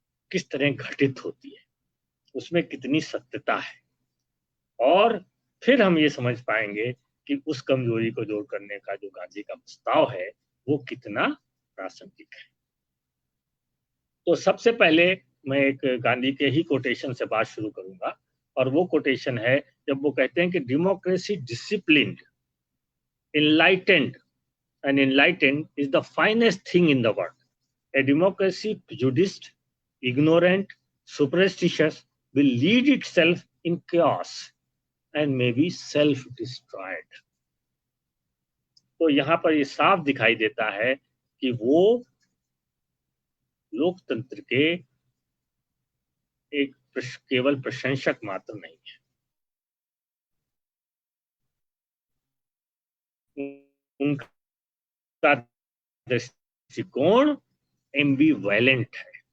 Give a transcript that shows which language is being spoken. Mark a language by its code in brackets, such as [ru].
[hi] किस तरह घटित होती है, उसमें कितनी सत्यता है, और फिर हम ये समझ पाएंगे कि उस कमजोरी को दूर करने का जो गांधी का प्रस्ताव है वो कितना प्रासंगिक है। तो सबसे पहले मैं एक गांधी के ही कोटेशन से बात शुरू करूंगा, और वो कोटेशन है जब वो कहते हैं कि [en] Democracy disciplined, enlightened is the finest thing in the world. A democracy prejudiced, ignorant, superstitious will lead itself in chaos and may be self-destroyed. [hi] तो यहाँ पर ये साफ दिखाई देता है कि वो लोकतंत्र के एक केवल प्रशंसक मात्र नहीं है, उनका दृष्टिकोण एम्बिवैलेंट है।